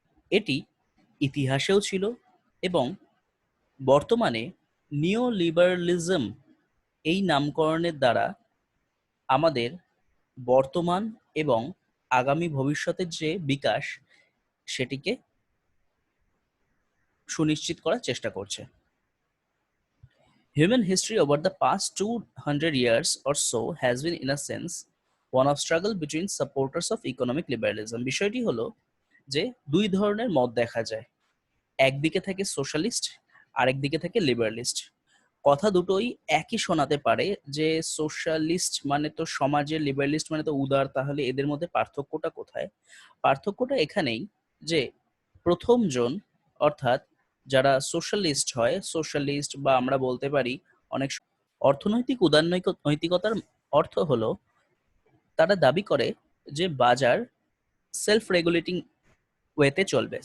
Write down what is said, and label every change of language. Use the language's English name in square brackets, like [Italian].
[Bangla] এটি ইতিহাসেও ছিল এবং বর্তমানে নিও লিবারালিজম এই নামকরণের দ্বারা আমাদের বর্তমান এবং আগামী ভবিষ্যতের যে বিকাশ সেটিকে সুনিশ্চিত করার চেষ্টা করছে। [English] Human history over the past 200 years or so has been in a sense one of struggle between supporters of economic liberalism. [Bangla] বিষয়টি হলো যে দুই ধরনের মত দেখা যায়, একদিকে থেকে সোশ্যালিস্ট, আরেকদিকে থেকে লিবারালিস্ট। কথা দুটোই একই শোনাতে পারে যে সোশ্যালিস্ট মানে তো সমাজের, লিবারালিস্ট মানে তো উদার, তাহলে এদের মধ্যে পার্থক্যটা কোথায়? পার্থক্যটা এখানেই যে প্রথম জন, অর্থাৎ যারা সোশ্যালিস্ট হয়, সোশ্যালিস্ট বা আমরা বলতে পারি অনেক অর্থনৈতিক উদারনৈতিকতার অর্থ হলো তারা দাবি করে যে বাজার [English] self regulating ওয়েতে [Bangla] চলবে।